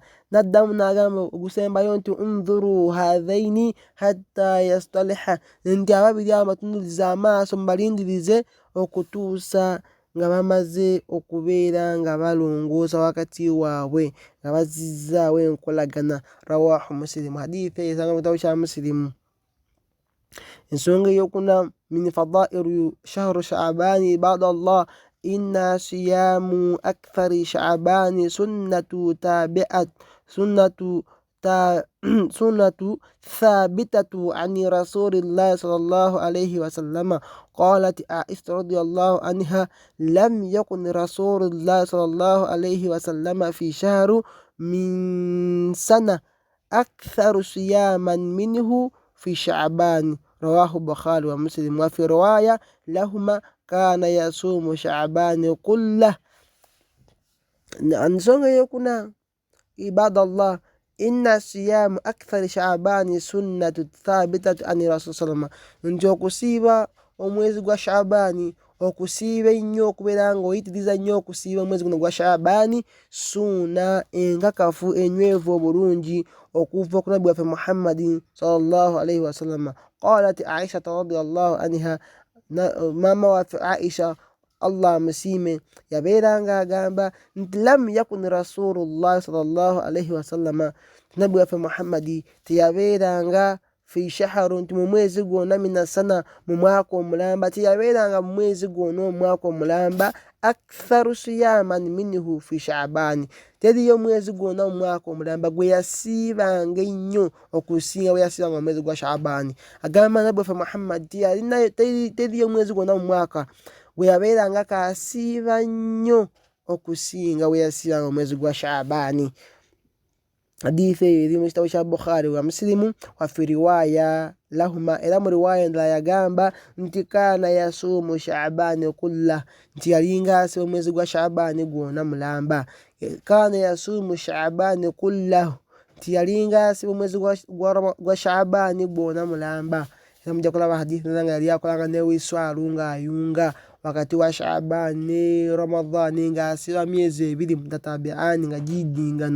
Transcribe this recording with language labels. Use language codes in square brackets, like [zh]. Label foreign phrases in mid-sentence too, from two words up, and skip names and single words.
[lg] N'addamu n'agamba ogusembayo nti [ar] انظروا هذين حتى يصطلحا, [lg] nti ababiri abo batunulirize amaaso mubalindirize okutuusa nga bamaze okubeera nga balongoosa wakati waabwe nga bazzizaawo enkolagana. [ar] رواه مسلم, [lg] hadithi esanga mu kitabo kya Muslimu. Ensonga ey'okuna [ar] من فضائل شهر شعبان عباد الله إن صيام أكثر شعبان سنة ثابتة عن رسول الله صلى الله عليه وسلم. قالت عائشة رضي الله عنها لم يكن رسول الله صلى الله عليه وسلم في شهر من سنة أكثر صياما منه في شعبان. رواه البخاري ومسلم. وفي رواية لهما كان يصوم شعبان كله. [lg] nsonga eyokuna [ar] عباد الله إن صيام أكثر شعبان سنة ثابتة عن رسول سلم [lg] nti okusiiba omwezi gwa shaabani okusiiba ennyo okubeera nga oyitiriza nnyo okusiiba omwezi guno gwa shaabani suuna enkakafu enywevu obulungi okuva ku nabbi waffe muhammadin [ar] صلى الله عليه وسلم. قالت عائشة رضي الله عنها, [lg] maama waffe aisha Allah amusiime yabeeranga agamba nti [ar] لم يكن رسول الله صلى الله عليه وسلم, [lg] nabbi waffe muhammadi teyabeeranga [ar] في شهر [lg] nti mu mwezi gwonna minasana mu mwaka omulamba teyabeeranga mu mwezi gwonna omwaka omulamba [ar] أكثر صياما منه في شعبان, [lg] teriyo omwezi gwonna mu mwaka omulamba gwe yasiibanga ennyo okusinga bwe yasiibanga mu mwezi gwa shaabani. agamba nabbi waffe muhammadi teriyo omwezi gwonna mu mwaka gwe yabeeranga kasiiba nnyo okusinga bwe yasiibanga mu mwezi gwa shaabani. hadithi eyo eri mu kitabo kya bukhari wa musilimu [ar] وفي رواية لهما, [lg] era mu riwaya endala yagamba nti [ar] كان يصوم شعبان كله, [lg] nti yalinga asiba omwezi gwa shaabani gwonna mulamba. [ar] كان يصوم شعبان كله, [lg] nti yalinga asiba omwezi gwa shaabani gwonna mulamba. era mujja kulaba hadithi nga yali akolanga newiswalu ng'ayunga wakati wa shaabani ne ramadhani ng'asiba myezi ebiri mutatabiani nga gidinganwa.